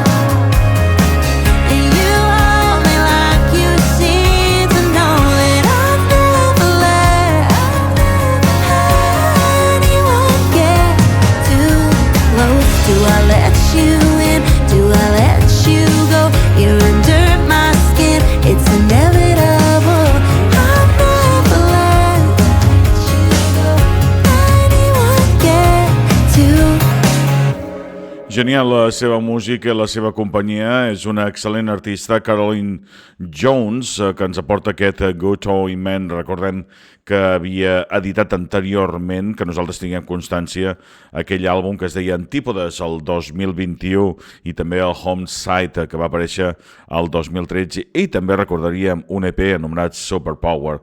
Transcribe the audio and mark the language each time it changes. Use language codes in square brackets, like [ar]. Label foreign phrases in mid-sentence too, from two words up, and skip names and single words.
[en] And you hold me like you seem to know that I've never let anyone get too close. Do I let you in? Do I let you go? You're under my skin, it's inevitable. I've never let anyone get too. [ca] Genial la seva música i la seva companyia. És una excel·lent artista, Caroline Jones, que ens aporta aquest Good Omen. Recordem que havia editat anteriorment, que nosaltres tinguem constància, aquell àlbum que es deia Antípodes el 2021 i també el Homeside, que va aparèixer el 2013, i també recordaríem un EP anomenat Superpower.